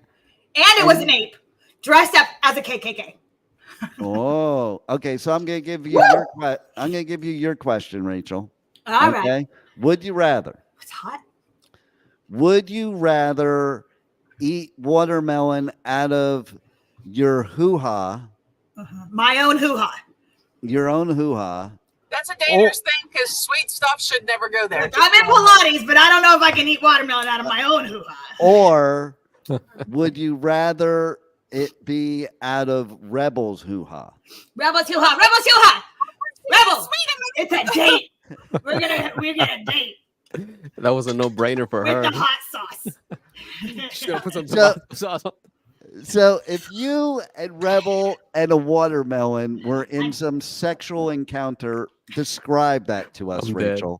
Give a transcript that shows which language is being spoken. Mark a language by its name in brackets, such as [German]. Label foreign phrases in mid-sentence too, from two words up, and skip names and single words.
[English] it was an ape dressed up as a KKK. Oh, okay. So I'm gonna give you your question, Rachel. All right. Would you rather? It's hot. Would you rather eat watermelon out of your hoo-ha? My own hoo-ha. Your own hoo-ha. That's a dangerous thing because sweet stuff should never go there. I'm in Pilates, but I don't know if I can eat watermelon out of my own hoo-ha. Or would you rather it be out of Rebel's hoo-ha? Rebel's hoo-ha. Rebel's hoo-ha. Rebel. It's a date. We're gonna date. That was a no-brainer for her. With the hot sauce. She's gonna put some tomato sauce on. So if you and Rebel and a watermelon were in some sexual encounter, describe that to us, Rachel.